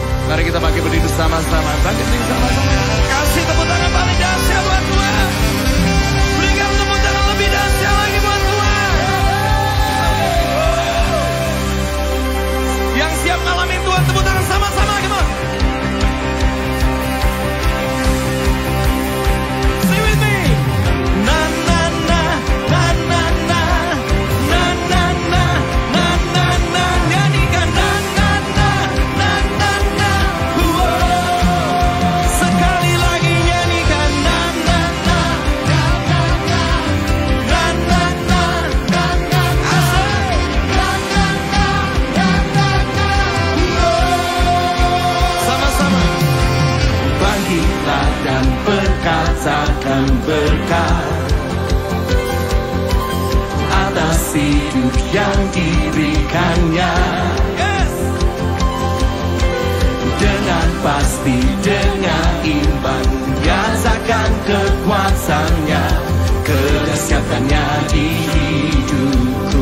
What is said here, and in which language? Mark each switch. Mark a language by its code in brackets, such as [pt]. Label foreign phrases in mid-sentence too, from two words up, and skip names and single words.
[id] Mari kita pakai berdiri sama-sama. Bangkit berdiri sama-sama. Kasih tepuk tangan paling dahsyat buat Tuhan. Berikan tepuk tangan lebih dahsyat lagi buat Tuhan. Yang siap ngalamin Tuhan, tepuk tangan sama-sama. [en] Come on. Sing with me. Na na na na na na na na na na na na. Nyanyikan na na na na na na. [id] Sekali lagi nyanyikan na na na na na na na na na na na. Asik. Na na na na na na. Sama-sama. Bangkitlah dan perkatakan berkat atas hidup yang diberikannya. Yes. Dengan pasti, dengan iman, nyatakan kekuasaannya, kedahsyatannya di hidupku.